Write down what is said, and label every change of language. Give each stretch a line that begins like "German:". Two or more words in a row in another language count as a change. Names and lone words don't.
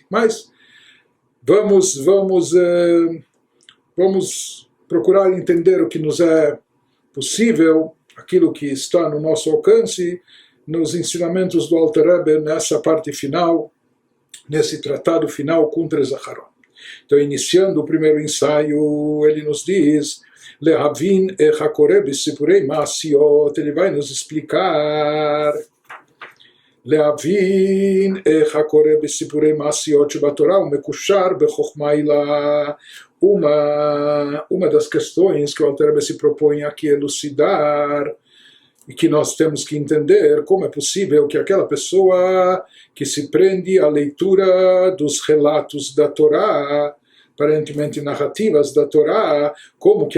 Portuguese: Mas vamos procurar entender o que nos é possível, aquilo que está no nosso alcance, nos ensinamentos do Alter Rebbe nessa parte final, nesse tratado final, Kuntres Acharon. Então, iniciando o primeiro ensaio, ele nos diz
Hebrew: להבין איך הקורא בסיפורי מעשיות,
Portuguese: ele vai nos explicar
Hebrew: להבין איך הקורא בסיפורי מעשיות שבתורה ומקושר בחכמה עילאה.
Portuguese: Uma das questões que o Alter Rebbe se propõe aqui elucidar e que nós temos que entender como é possível que aquela pessoa que se prende à leitura dos relatos da Torá, aparentemente narrativas da Torá, como que